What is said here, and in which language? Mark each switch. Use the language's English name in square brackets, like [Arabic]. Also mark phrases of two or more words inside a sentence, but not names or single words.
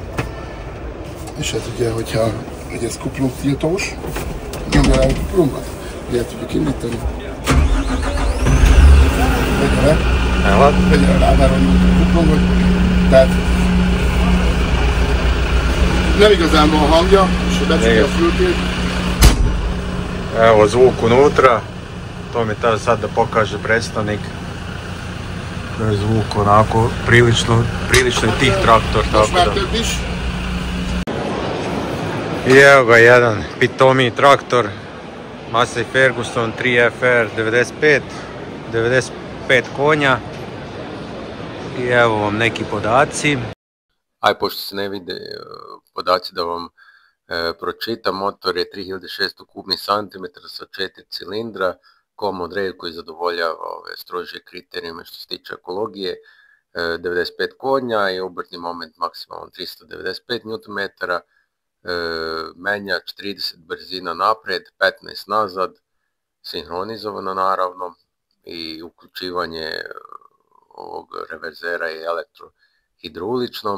[Hungarian] És hát ugye, hogyha ugye ez kuplung tiltós, nyomja rá a kuplunkat, ugye tudjuk indítani. Vegye rá lábára a kuplungot, tehát nem igazán van hangja, és becsukja a fülkét. [Serbian] Evo, zvuk unutra, to mi je sad da pokaže predstavnik. To je zvuk onako prilično je tih traktor, tako da. I evo ga jedan pitomiji traktor, Massey Ferguson 3FR 95 konja. I evo vam neki podaci. Aj, pošto se ne vide podaci da vam pročitam, motor je 3600 kubnih centimetara sa 4 cilindra, [English] common rail [Serbian] koji zadovoljava ove strože kriterijume što se tiče ekologije, 95 konja i obrtni moment maksimalno 395 Nm, menjač 30 brzina naprijed, 15 nazad, sinhronizovano naravno, i uključivanje ovog reverzera je elektrohidraulično.